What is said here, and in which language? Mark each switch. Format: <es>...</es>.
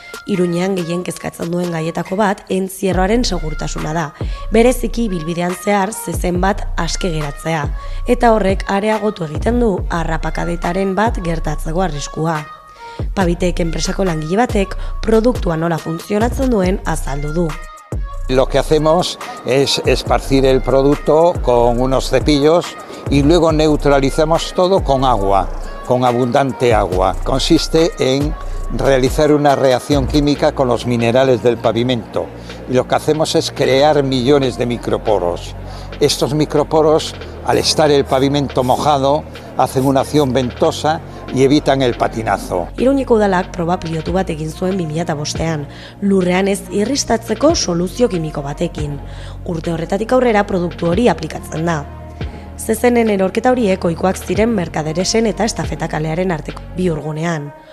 <eu>Iruñean gehien kezkatzen duen gaietako bat entzierroaren segurtasuna da, bereziki ibilbidean zehar zezen bat aske geratzea, eta horrek areagotu egiten du harrapakadetaren bat gertatzeko arriskua. Pabitek enpresako langile batek produktua nola funtzionatzen duen azaldu du.</eu> <es>Lo que hacemos es esparcir el producto con unos cepillos y luego neutralizamos todo con agua, con abundante agua. Consiste en realizar una reacción química con los minerales del pavimento y lo que hacemos es crear millones de microporos. Estos microporos, al estar el pavimento mojado, hacen una acción ventosa y evitan el patinazo.</es> <eu>Iruñeko udalak proba pilotu bat egin zuen 2005ean, lurrean ez irristatzeko soluzio kimiko batekin. Urte horretatik aurrera produktu hori aplikatzen da. Zezenen erorketa horiek ohikoak ziren Merkaderesen eta Estafetakalearen arteko bihurgunean.</eu>